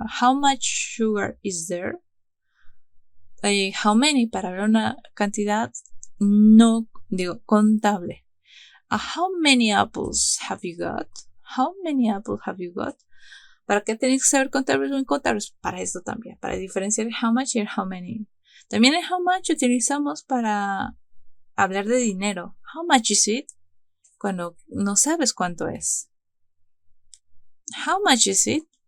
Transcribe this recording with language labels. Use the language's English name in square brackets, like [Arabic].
[English] How much sugar is there? How many [Spanish] para hablar una cantidad no contable. [English] How many apples have you got? How many apples have you got? [Spanish] ¿Para qué tenéis que saber contables o incontables? Para esto también, para diferenciar el how much y el how many. También el how much utilizamos para hablar de dinero. [English] How much is it? [Spanish] Cuando no sabes cuánto es. [English] How much is it?